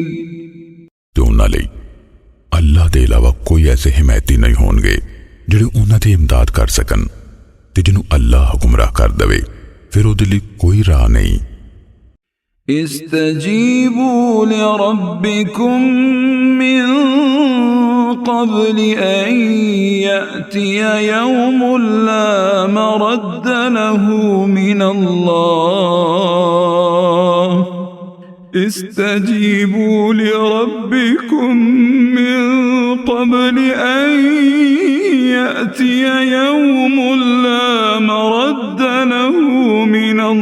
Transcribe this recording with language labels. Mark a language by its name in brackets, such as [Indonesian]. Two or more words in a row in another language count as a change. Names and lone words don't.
[Punjabi] تے انہاں لئی اللہ دے علاوہ کوئی ایسے حمایتی نہیں ہونگے جیہڑے انہاں دی امداد کر سکن تے جنہوں اللہ گمراہ کر دیوے فیر اوہدے لئی کوئی راہ نہیں. [Arabic] استجيبوا لربكم من قبل أن يأتي يوم لا مرد له من الله استجيبوا لربكم من قبل أن يأتي يوم لا مرد له من